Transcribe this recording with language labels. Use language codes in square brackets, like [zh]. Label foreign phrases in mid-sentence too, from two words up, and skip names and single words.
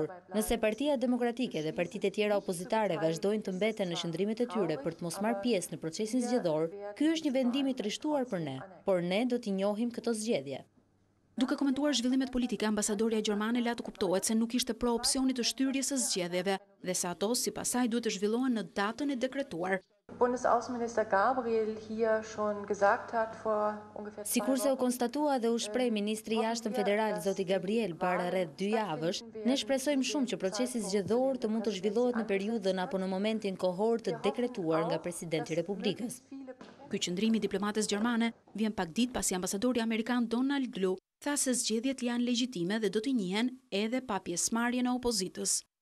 [sq] Nëse Partia Demokratike dhe partitë e tjera opozitare vazhdojnë të mbeten në qëndrimet e tyre për të mos marrë pjesë në procesin zgjedhor, ky është një vendim i trishtuar për ne, por ne do t'i njohim këto zgjedhje. Duke komentuar zhvillimet politike, ambasadoria gjermane la të kuptohet se nuk ishte pro opsionit të shtyrjes së zgjedhjeve dhe se ato sipas saj duhet të zhvillohen në datën e dekretuar. [de] Bundesaußenminister Gabriel hier schon gesagt hat vor ungefähr 2 Wochen. [sq] Sikurse u konstatua dhe u shpreh ministri i jashtëm federal zoti Gabriel para rreth 2 javësh, ne shpresojmë shumë që procesi zgjedhor të mund të zhvillohet në periudhën apo në momentin kohor të dekretuar nga presidenti i Republikës. Ky qëndrim i diplomates gjermane vjen pak ditë pasi ambasadori amerikan Donald Lu tha se zgjedhjet janë legjitime dhe do të njihen edhe pa pjesëmarrjen e opozitës.